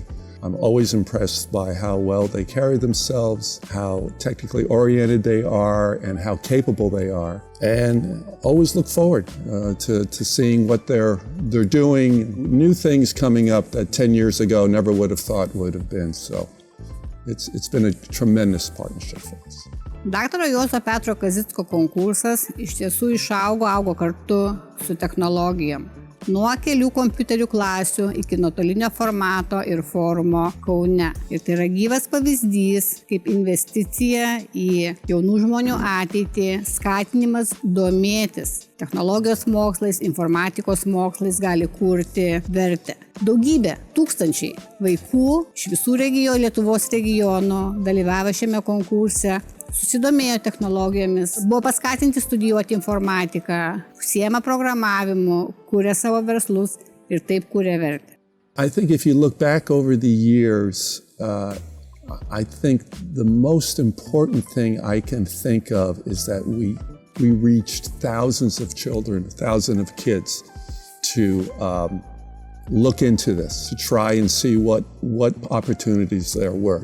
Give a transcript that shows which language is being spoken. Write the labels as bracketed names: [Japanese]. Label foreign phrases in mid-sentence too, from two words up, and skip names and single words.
[English] I'm always impressed by how well they carry themselves, how technically oriented they are, and how capable they are. And always look forward to seeing what they're doing, new things coming up that 10 years ago never would have thought would have been. So it's been a tremendous partnership for us. [Lithuanian] Daktaro Juozo Petro Kazicko konkursas iš tiesų augo kartu su technologijom. Nuo kelių kompiuterių klasių iki nuotolinio formato ir forumo Kaune. Ir tai yra gyvas pavyzdys, kaip investicija į jaunų žmonių ateitį, skatinimas domėtis technologijos mokslais, informatikos mokslais gali kurti vertę. Daugybė, tūkstančiai vaikų iš visų Lietuvos regionų dalyvavo šiame konkurse, susidomėjo technologijomis, buvo paskatinti studijuoti informatiką, užsiema programavimu, kūrė savo verslus ir taip kūrė vertę. [English] I think if you look back over the years, I think the most important thing I can think of is that we reached thousands of children, thousands of kids to look into this, to try and see what opportunities there were.